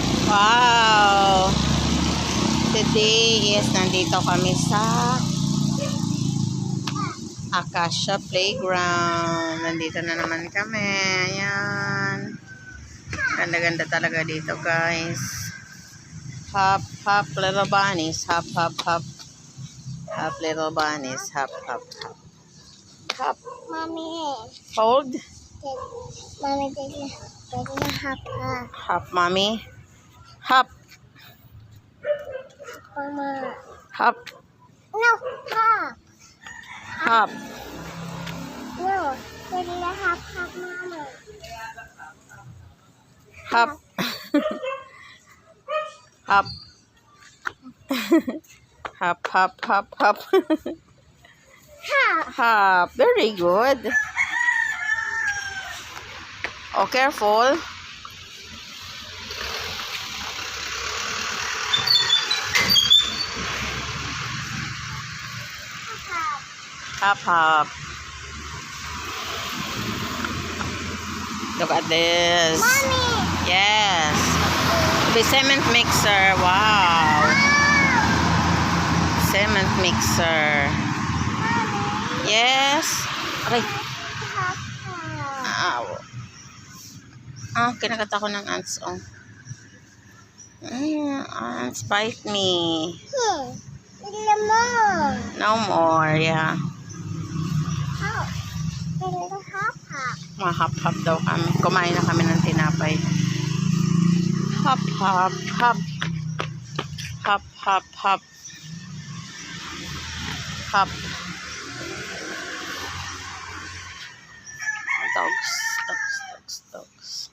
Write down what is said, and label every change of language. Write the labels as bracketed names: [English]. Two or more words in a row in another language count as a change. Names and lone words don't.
[English] Wow! Today is [Filipino] nandito kami sa Acacia Playground. Nandito na naman kami. Ayan. Ganda-ganda talaga dito, guys. [English] Hop, hop, little bunnies. Hop, hop, hop. Hop, little bunnies. Hop, hop, hop. Hop. Mommy. Hold. Mommy, take a hop, hop. Hop, mommy. Hop. Mama. Hop. No, hop. Hop. No, take a hop, hop, mama. Hop. Hop. Hop, hop, hop, hop. Hop. Hop. Very good. Oh, careful. Hop, hop. Look at this. Mommy. Yes. The cement mixer. Wow. Cement mixer. Yes. Aray. Hop, hop. Ow. [Filipino] Ah, kinagat ako ng ants. Oh. [English] Ants bite me. Lemon. No more. Yeah. Hop. Take a hop, hop. [Filipino] Mahap-hap daw kami. Kumain na kami ng tinapay. [English] Hop, hop, hop. Hop, hop, hop. Hop. Dogs, dogs, dogs, dogs.